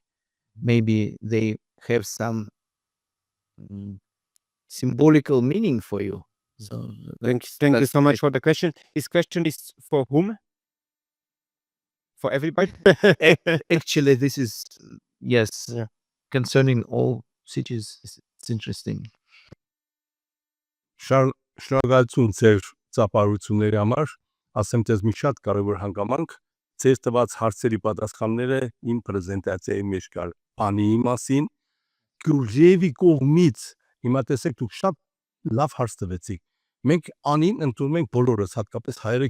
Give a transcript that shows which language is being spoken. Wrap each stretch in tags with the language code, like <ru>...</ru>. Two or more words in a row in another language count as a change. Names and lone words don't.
<en>Maybe they have some symbolical meaning for you. So thank you so much for the question. This question is for whom? For everybody? Actually, this is, yes, concerning all cities. It's interesting.</en> <hy>Շնորհակալություն ձեր ծափարությունների համար, ասեմ դες մի շատ կարևոր հանգամանք, ձեր տված հարցերի պատասխանները իմ պրեզենտացիայի մեջ կար Անիի մասին, Գուրժիևի կողմից, հիմա տեսեք դուք շատ լավ հարց տվեցիք, մենք Անին ընդունում ենք բոլորս, հատկապես հայերը</hy>